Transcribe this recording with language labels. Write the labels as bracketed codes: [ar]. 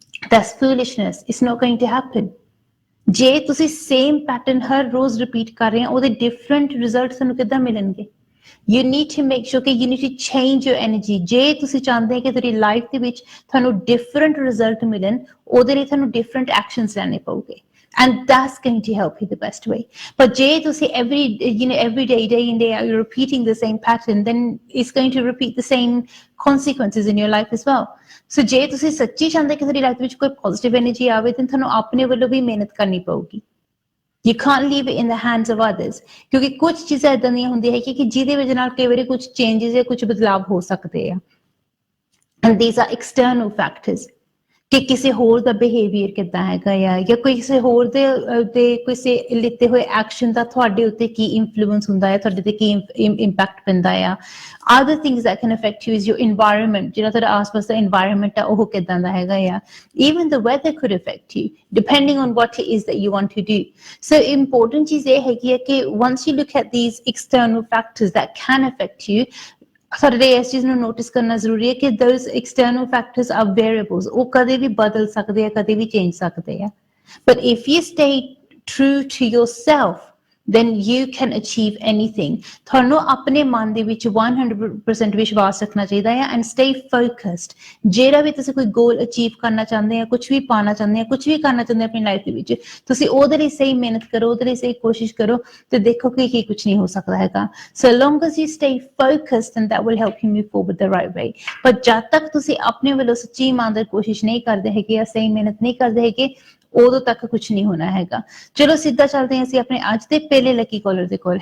[en] That's foolishness, it's not going to happen. [pa] ਜੇ ਤੁਸੀਂ same pattern ਹਰ ਰੋਜ਼ repeat ਕਰ ਰਹੇ ਹੋ, ਉਹਦੇ ਡਿਫਰੈਂਟ ਰਿਜ਼ਲਟ ਤੁਹਾਨੂੰ ਕਿੱਦਾਂ ਮਿਲਣਗੇ? [en] you need to make sure [pa] ਕਿ [en] You need to change your energy. [pa] ਜੇ ਤੁਸੀਂ ਚਾਹੁੰਦੇ ਕਿ ਤੁਹਾਡੀ ਲਾਈਫ ਦੇ ਵਿੱਚ ਤੁਹਾਨੂੰ ਡਿਫਰੈਂਟ ਰਿਜ਼ਲਟ ਮਿਲਣ, ਉਹਦੇ ਲਈ ਤੁਹਾਨੂੰ ਡਿਫਰੈਂਟ ਐਕਸ਼ਨਸ ਲੈਣੇ ਪਊਗੇ। [en] And that's going to help you the best way. But [pa] ਜੇ ਤੁਸੀਂ [en] every day in day out, you're repeating the same pattern, then it's going to repeat the same consequences in your life as well. [pa] So ਜੇ ਤੁਸੀਂ ਸੱਚੀ ਚਾਹੁੰਦੇ ਕਿ ਤੁਹਾਡੀ life ਵਿੱਚ ਕੋਈ ਪੋਜ਼ਿਟਿਵ ਐਨਰਜੀ ਆਵੇ, ਤਾਂ ਤੁਹਾਨੂੰ ਆਪਣੇ ਵੱਲੋਂ ਵੀ ਮਿਹਨਤ ਕਰਨੀ ਪਊਗੀ। [en] You can't leave it in the hands of others, [pa] ਕਿਉਂਕਿ ਕੁਝ ਚੀਜ਼ਾਂ ਏਦਾਂ ਦੀਆਂ ਹੁੰਦੀਆਂ ਹੈ ਕਿ ਜਿਹਦੇ ਵਜ੍ਹਾ ਨਾਲ ਕਈ ਵਾਰੀ ਕੁਝ ਚੇਂਜਸ ਜਾਂ ਕੁਝ ਬਦਲਾਵ ਹੋ ਸਕਦੇ ਆ। [en] And these are external factors. [pa] ਕਿ ਕਿਸੇ ਹੋਰ ਦਾ ਬਿਹੇਵੀਅਰ ਕਿੱਦਾਂ ਹੈਗਾ ਆ, ਜਾਂ ਕਿਸੇ ਹੋਰ ਦੇ ਕਿਸੇ ਲਿੱਤੇ ਹੋਏ ਐਕਸ਼ਨ ਦਾ ਤੁਹਾਡੇ ਉੱਤੇ ਕੀ ਇਨਫਲੂਐਂਸ ਹੁੰਦਾ ਹੈ, ਤੁਹਾਡੇ ਤੇ ਕੀ ਇੰਪੈਕਟ ਪੈਂਦਾ ਆ। [en] other things that can affect you is your environment, [pa] ਜਿਹੜਾ ਤੁਹਾਡਾ ਆਸ-ਪਾਸ ਦਾ ਇਨਵਾਇਰਨਮੈਂਟ ਆ, ਉਹ ਕਿੱਦਾਂ ਦਾ ਹੈਗਾ ਆ। [en] Even the weather could affect you depending on what it is that you want to do. [pa] So important ਚੀਜ਼ ਇਹ ਹੈਗੀ ਹੈ ਕਿ [en] once you look at these external factors that can affect you, [pa] ਸਾਡੇ ਇਸ ਚੀਜ਼ ਨੂੰ ਨੋਟਿਸ ਕਰਨਾ ਜ਼ਰੂਰੀ ਹੈ ਕਿ [en] those external factors are variables, [pa] ਉਹ ਕਦੇ ਵੀ ਬਦਲ ਸਕਦੇ ਆ, ਕਦੇ ਵੀ ਚੇਂਜ ਸਕਦੇ ਆ। [en] But if you stay true to yourself, then you can achieve anything. [pa] ਤੁਹਾਨੂੰ ਆਪਣੇ ਮਨ ਦੇ ਵਿੱਚ 100% ਵਿਸ਼ਵਾਸ ਰੱਖਣਾ ਚਾਹੀਦਾ ਹੈ [en] and stay focused. [pa] ਜਿਹੜਾ ਵੀ ਤੁਸੀਂ ਕੋਈ ਗੋਲ ਅਚੀਵ ਕਰਨਾ ਚਾਹੁੰਦੇ ਆ, ਕੁਝ ਵੀ ਪਾਉਣਾ ਚਾਹੁੰਦੇ ਆ, ਕੁਝ ਵੀ ਕਰਨਾ ਚਾਹੁੰਦੇ ਆ ਆਪਣੀ ਲਾਈਫ ਦੇ ਵਿੱਚ, ਤੁਸੀਂ ਉਹਦੇ ਲਈ ਸਹੀ ਮਿਹਨਤ ਕਰੋ, ਉਹਦੇ ਲਈ ਸਹੀ ਕੋਸ਼ਿਸ਼ ਕਰੋ, ਤੇ ਦੇਖੋ ਕਿ ਕੀ ਕੁਝ ਨਹੀਂ ਹੋ ਸਕਦਾ ਹੈਗਾ। [en] So long as you stay focused, and that will help you move forward the right way. [pa] ਪਰ ਜਦ ਤੱਕ ਤੁਸੀਂ ਆਪਣੇ ਵੱਲੋਂ ਸੱਚੀ ਇਮਾਨਦਾਰ ਕੋਸ਼ਿਸ਼ ਨਹੀਂ ਕਰਦੇ ਹੈਗੇ ਜਾਂ ਸਹੀ ਮਿਹਨਤ ਨਹੀਂ ਕਰਦੇ ਹੈਗੇ, ਉਦੋਂ ਤੱਕ ਕੁਝ ਨਹੀਂ ਹੋਣਾ ਹੈਗਾ। ਚਲੋ ਸਿੱਧਾ ਚੱਲਦੇ ਹਾਂ ਅਸੀਂ ਆਪਣੇ ਅੱਜ ਦੇ ਪਹਿਲੇ ਲੱਕੀ ਕਾਲਰ ਦੇ ਕੋਲ।